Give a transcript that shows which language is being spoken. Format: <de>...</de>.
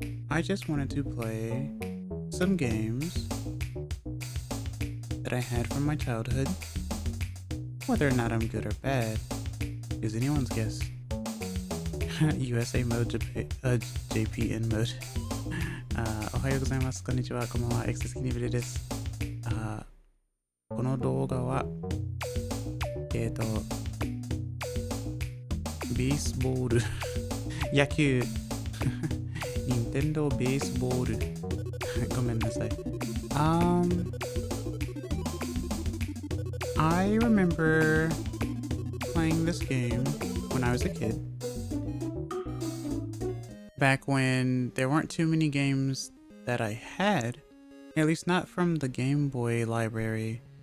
<en>I just wanted to play some games that I had from my childhood. Whether or not I'm good or bad is anyone's guess. USA mode, JPN mode.</en> <ja>おはようございます。こんにちは。こんばんは。X キニビルです。この動画は、ベースボール、野球、任天堂ベースボール。ごめんなさい。</ja> <en>I remember playing this game when I was a kid. Back when there weren't too many games that I had, at least not from the Game Boy library.</en>